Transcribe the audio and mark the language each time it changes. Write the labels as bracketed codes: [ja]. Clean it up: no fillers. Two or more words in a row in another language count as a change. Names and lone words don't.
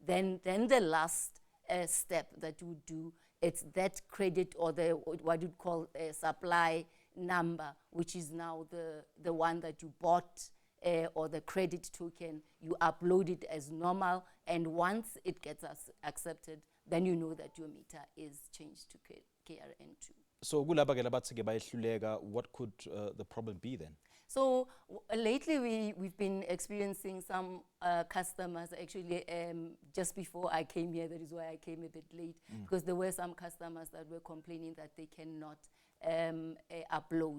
[en] then the last step that you do, it's that credit or what you'd call a supply number, which is now the one that you bought or the credit token. You upload it as normal, and once it gets accepted, then you know that your meter is changed to KRN2. [zu] So kulaba ke labathi ke bayehluleka, [en] what could the problem be then? So lately we've been experiencing some customers, actually just before I came here, that is why I came a bit late, because there were some customers that were complaining that they cannot upload.